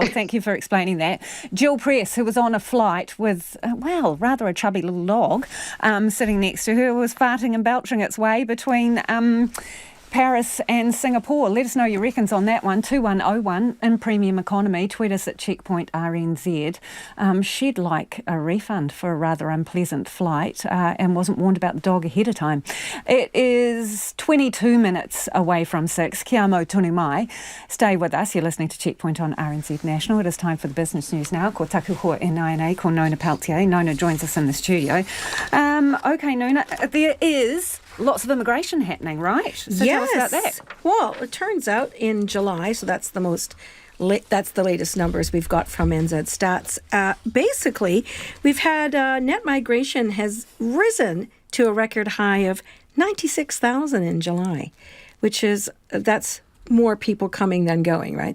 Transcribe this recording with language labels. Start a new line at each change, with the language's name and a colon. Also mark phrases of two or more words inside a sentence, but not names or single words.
English: Thank you for explaining that. Jill Press, who was on a flight with, rather a chubby little dog sitting next to her, was farting and belching its way between Paris and Singapore. Let us know your reckons on that one. 2101 in Premium Economy. Tweet us at Checkpoint RNZ. She'd like a refund for a rather unpleasant flight and wasn't warned about the dog ahead of time. It is 22 minutes away from 6.
Māori: Kia mau tonu mai.
English: Stay with us. You're listening to Checkpoint on RNZ National. It is time for the business news now.
Māori: Ko taku hoa e Nina, ko Nona Peltier.
English: Nona joins us in the studio. Okay, Nona, there is lots of immigration happening, right? So tell us about that. Well, it turns out in July, so that's the latest numbers we've got from NZ Stats. Basically, we've had net migration has risen to a record high of 96,000 in July, that's more people coming than going, right?